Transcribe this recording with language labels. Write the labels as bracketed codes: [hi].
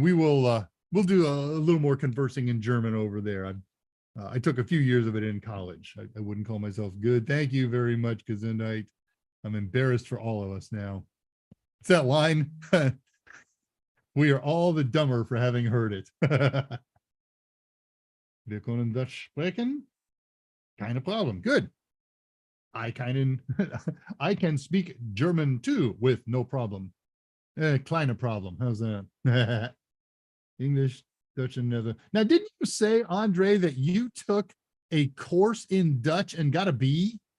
[en] We'll do a little more conversing in German over there. I took a few years of it in college. I wouldn't call myself good. Thank you very much, Gesundheit. I'm embarrassed for all of us now. It's that line. We are all the dumber for having heard it. [de] Wir können Dutch sprechen. Keine problem. [en] Good. I can speak German too with no problem. [de] Kleine problem. [en] How's that? English, Dutch, and Netherlands. Now, didn't you say, Andre, that you took a course in Dutch and got a B?